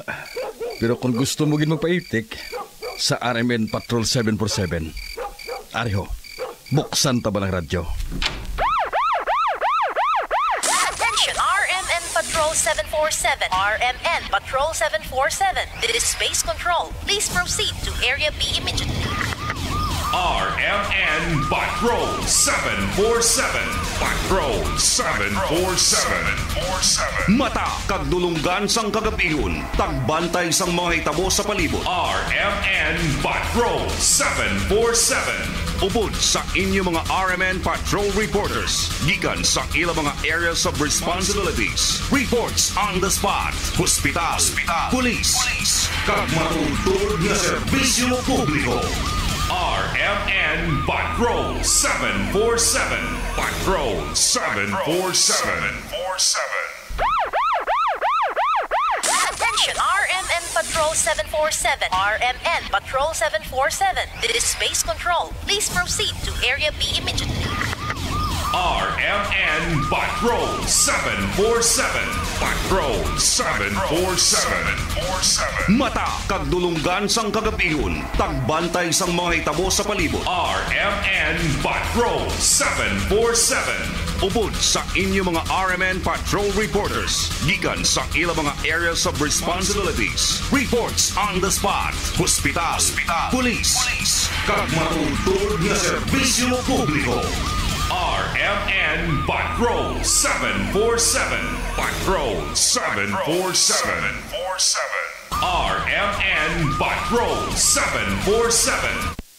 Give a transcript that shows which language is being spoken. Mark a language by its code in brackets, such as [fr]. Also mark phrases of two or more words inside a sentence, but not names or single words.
[hil] Pero kung gusto mo gin magpaitik, sa RMN Patrol 747, ariho, buksan ta ba ng radyo? [en] Attention RMN Patrol 747. RMN Patrol 747. This is Space Control. Please proceed to Area B immediately. RMN Patrol 747. Patrol 747. [hil] Mata kag dulunggan sang kagabihon, tagbantay sang mga hitabo sa palibot. RMN Patrol 747. Ubod sa inyo mga RMN Patrol reporters, gikan sa ilang mga [en] areas of responsibilities. Reports on the spot. [hil] Hospital, police, kag matutulog na serbisyo publiko. RMN Patrol 747. Patrol 747. [en] Attention RMN Patrol 747. RMN Patrol 747. This is Space Control. Please proceed to Area B immediately. RMN Patrol 747. Patrol 747. [hil] Mata kag dulunggan sang kagabihon, tagbantay sang mga hitabo sa palibot. RMN Patrol 747. Upod sa inyo mga RMN Patrol Reporters. Gikan sa ilang mga [en] areas of responsibilities. Reports on the spot. Hospital. Police. [hil] Kag matutulog na serbisyo publiko. RMN Patrol 747. Patrol 747. RMN Patrol 747.